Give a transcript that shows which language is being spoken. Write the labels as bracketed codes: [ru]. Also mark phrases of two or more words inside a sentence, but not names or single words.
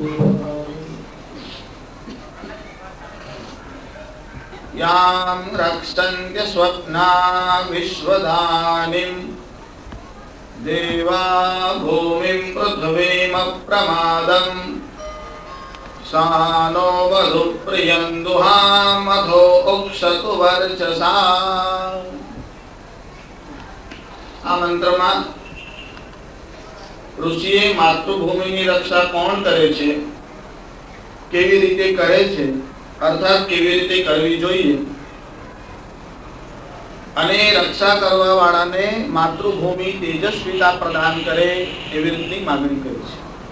[sa] यां रक्षन्त्य स्वप्ना विश्वधानीं देवा भूमिं पृथिवीमप्रमादम् सा नो वधुप्रियं दुहामथो उक्षतु वर्चसा। [gu] આ મંત્રમાં ઋષિએ માતૃભૂમિની રક્ષા કોણ કરે છે, કેવી રીતે કરે છે, અર્થાત કેવી રીતે કરવી જોઈએ, અને રક્ષા કરવા વાળાને માતૃભૂમિ તેજસ્વીતા પ્રદાન કરે એવી રીતની માંગણી કરી છે.